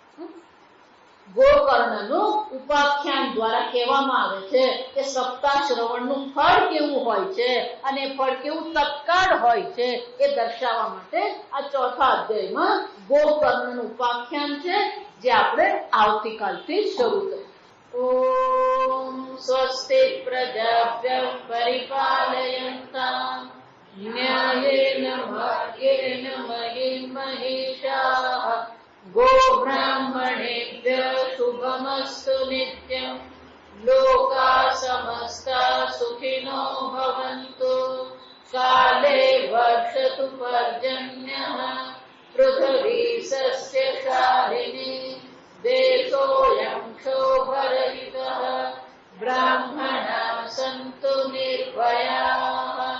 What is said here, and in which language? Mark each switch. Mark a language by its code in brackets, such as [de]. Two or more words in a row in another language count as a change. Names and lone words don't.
[gu] ગોકર્ણનું ઉપાખ્યાન દ્વારા કહેવામાં આવે છે કે સપ્તાહ શ્રવણનું ફળ કેવું હોય છે અને ફળ કેવું તત્કાળ હોય છે એ દર્શાવવા માટે આ ચોથા અધ્યાયમાં ગોકર્ણનું ઉપાખ્યાન છે, જે આપણે આવતીકાલથી શરૂ કરીએ। [sa] ઓમ સ્વસ્તિ પ્રજાભ્યઃ પરિપાલયન્તાં ન્યાયેન માર્ગેણ મહિં મહિષાઃ गो ब्राह्मणेभ्य शुभमस्तु नित्यं लोका समस्ता सुखिनो भवन्तु काले वर्षतु पर्जन्यः पृथिवी सस्यशालिनी देशोऽयं क्षोभरहितः ब्राह्मणाः सन्तु निर्भयाः